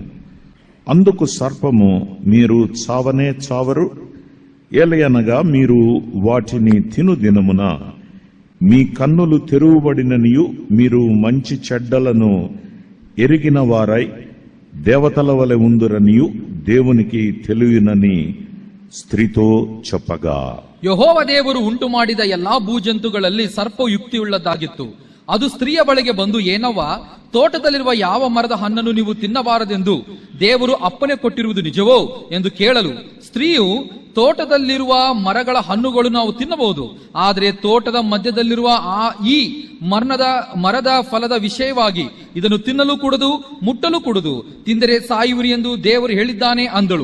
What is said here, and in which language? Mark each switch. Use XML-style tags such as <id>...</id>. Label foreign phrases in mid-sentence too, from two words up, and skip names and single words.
<te>అందుకు సర్పము, మీరు చావనే చావరు, ఏలయనగా మీరు వాటిని తిను దినమున మీ కన్నులు తెరువబడిననియు మీరు మంచి చెడ్డలను ఎరిగిన వారై దేవతల వలె ఉందురనియు దేవునికి తెలియనని స్త్రీతో చెప్పగా.</te> <kn>ಯೆಹೋವ ದೇವರು ಉಂಟು ಮಾಡಿದ ಎಲ್ಲಾ ಭೂಜಂತುಗಳಲ್ಲಿ ಸರ್ಪ ಯುಕ್ತಿಯುಳ್ಳದ್ದಾಗಿತ್ತು. ಅದು ಸ್ತ್ರೀಯ ಬಳಿಗೆ ಬಂದು, ಏನವ್ವ, ತೋಟದಲ್ಲಿರುವ ಯಾವ ಮರದ ಹಣ್ಣನ್ನು ನೀವು ತಿನ್ನಬಾರದೆಂದು ದೇವರು ಅಪ್ಪಣೆ ಕೊಟ್ಟಿರುವುದು ನಿಜವೋ ಎಂದು ಕೇಳಲು, ಸ್ತ್ರೀಯು, ತೋಟದಲ್ಲಿರುವ ಮರಗಳ ಹಣ್ಣುಗಳು ನಾವು ತಿನ್ನಬಹುದು, ಆದರೆ ತೋಟದ ಮಧ್ಯದಲ್ಲಿರುವ ಈ ಮರದ ಫಲದ ವಿಷಯವಾಗಿ ಇದನ್ನು ತಿನ್ನಲು ಕೂಡದು, ಮುಟ್ಟಲು ಕೂಡದು, ತಿಂದರೆ ಸಾಯುವಿರಿ ಎಂದು ದೇವರು ಹೇಳಿದ್ದಾನೆ ಅಂದಳು.</kn>